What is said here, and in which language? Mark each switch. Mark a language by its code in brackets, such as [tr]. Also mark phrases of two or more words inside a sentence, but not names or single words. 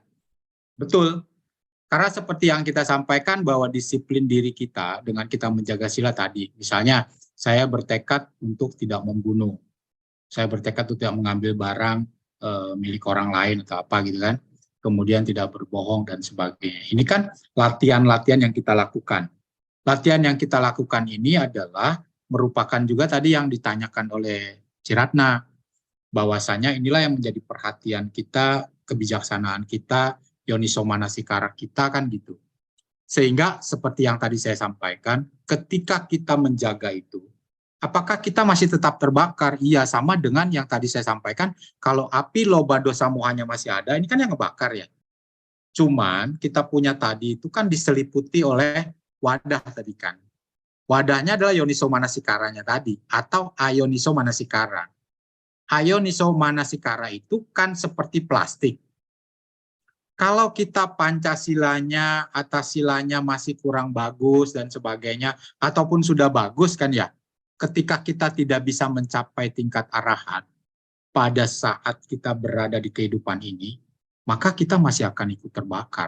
[id] Betul, karena seperti yang kita sampaikan bahwa disiplin diri kita dengan kita menjaga sila tadi, misalnya saya bertekad untuk tidak membunuh, saya bertekad untuk tidak mengambil barang milik orang lain atau apa gitu kan, kemudian tidak berbohong dan sebagainya. Ini kan latihan-latihan yang kita lakukan. Latihan yang kita lakukan ini adalah merupakan juga tadi yang ditanyakan oleh Ciratna, bahwasanya inilah yang menjadi perhatian kita, kebijaksanaan kita, [pi] yoniso manasikara [id] kita kan gitu. Sehingga seperti yang tadi saya sampaikan, ketika kita menjaga itu, apakah kita masih tetap terbakar? Iya, sama dengan yang tadi saya sampaikan, kalau api loba dosa mohanya masih ada, ini kan yang ngebakar ya. Cuman kita punya tadi itu kan diseliputi oleh wadah tadi kan. Wadahnya adalah [pi] yoniso manasikaranya [id] tadi, atau [pi] ayoniso manasikara. Ayoniso manasikara [id] itu kan seperti plastik. Kalau kita Pancasilanya, Atasilanya masih kurang bagus dan sebagainya, ataupun sudah bagus kan ya, ketika kita tidak bisa mencapai tingkat arahat pada saat kita berada di kehidupan ini, maka kita masih akan ikut terbakar.